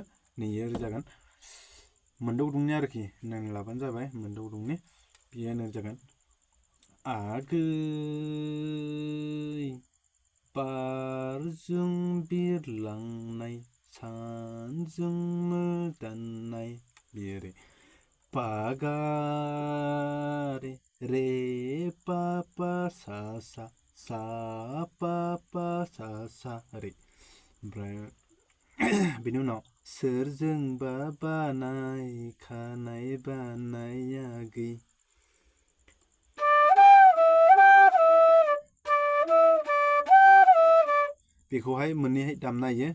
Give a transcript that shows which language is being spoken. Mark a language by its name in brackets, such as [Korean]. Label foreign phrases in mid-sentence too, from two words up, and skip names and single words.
[Bodo] नैयो जागोन मोनद' गुदुंनि आरोखि, नायना लाबानो जाबाय। मोनद' गुदुंनि बेयो नै जागोन आगै बारजों बिरलांनाय सानजों मोदाननाय। बेयो ओरै पा गा रे रे पा पा सा सा सा पा पा सा सा ओरै। ओमफ्राय बेनि उनाव सोरजोंबा बानाय खानाय बानाय आगै। बेखौहाय मोननैहाय दामनो हायो।